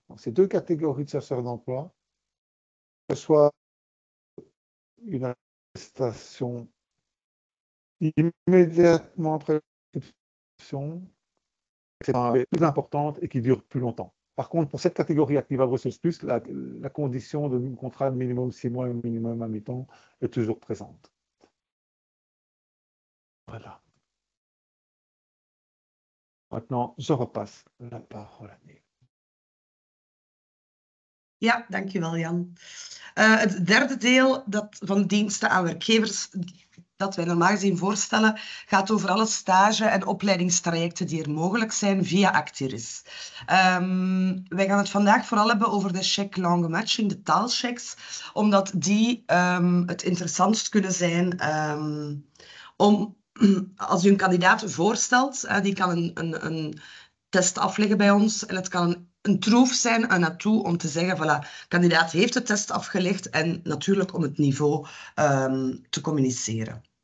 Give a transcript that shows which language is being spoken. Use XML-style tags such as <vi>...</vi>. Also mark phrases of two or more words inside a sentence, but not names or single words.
<fr>Donc, ces deux catégories de chercheurs d'emploi reçoivent une attestation immédiatement après l'inscription, c'est plus importante et qui dure plus longtemps. Par contre, pour cette catégorie Activa Brussels Plus, la condition de contrat de minimum 6 mois et minimum à mi-temps est toujours présente. Voilà. Maintenant, je repasse la parole à Neil.</fr> <nl>Ja, dankjewel Jan. Het derde deel van diensten aan werkgevers dat wij normaal gezien voorstellen gaat over alle stage- en opleidingstrajecten die er mogelijk zijn via Actiris. Wij gaan het vandaag vooral hebben over de check langue matching, de taalchecks, omdat die het interessantst kunnen zijn om, als u een kandidaat voorstelt, die kan een test afleggen bij ons en het kan een troef zijn, een naartoe om te zeggen, voilà, kandidaat heeft de test afgelegd en natuurlijk om het niveau te communiceren.</nl>